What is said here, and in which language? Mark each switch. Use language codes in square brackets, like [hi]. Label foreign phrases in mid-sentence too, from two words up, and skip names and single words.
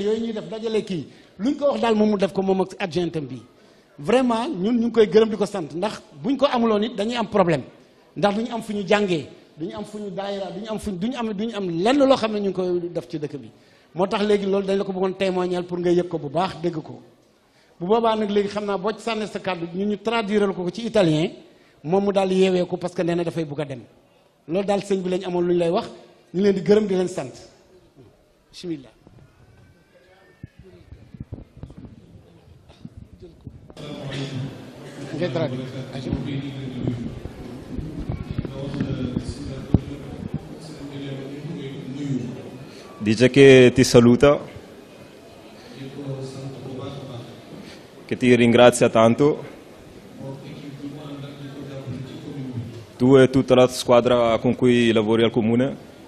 [wo] yooyu ñuy def dajale kii luñ ko wax daal moom mu def ko moom ak adjointam bi vraiment ñun ñu ngi koy gërëm di ko sant ndax buñ ko amuloon it dañuy am problème ndax duñu am fu ñu jàngee duñu am fu ñu daayira duñu am lenn loo xam ne ñu ngi koy def ci dëkk bi moo tax léegi loolu dañ la ko bëggoon [fr] témoigner pour [wo] nga yëg ko bu baax dégg ko bu boobaa nag léegi xam naa boo ci sànnee sa kàddu ñun ñu traduiral ko ci italien moom mu daal yeewee ko [fr] parce que [wo] nee na dafay bugg a dem loolu daal sëñ bi lañ amoon lu ñu lay wax ñu leen di gërëm di leen sant bismillah. [it] Dice che ti saluta, che ti ringrazia tanto, tu e tutta la squadra con cui lavori al comune.